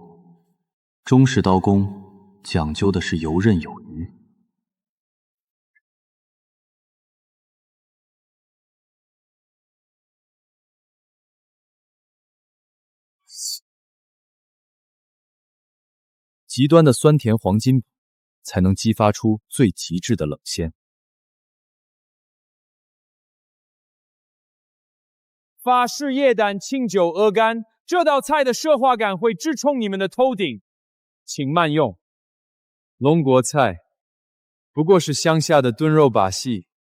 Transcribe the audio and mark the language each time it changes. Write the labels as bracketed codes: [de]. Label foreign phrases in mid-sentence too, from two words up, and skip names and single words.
[zh] 中式刀工講究的是游刃有餘。极端的酸甜黄金才能激發出最極致的冷鮮。法式夜膽清酒鵝肝，這道菜的奢華感會直衝你們的頭頂，請慢用。龍國菜不過是鄉下的燉肉把戲。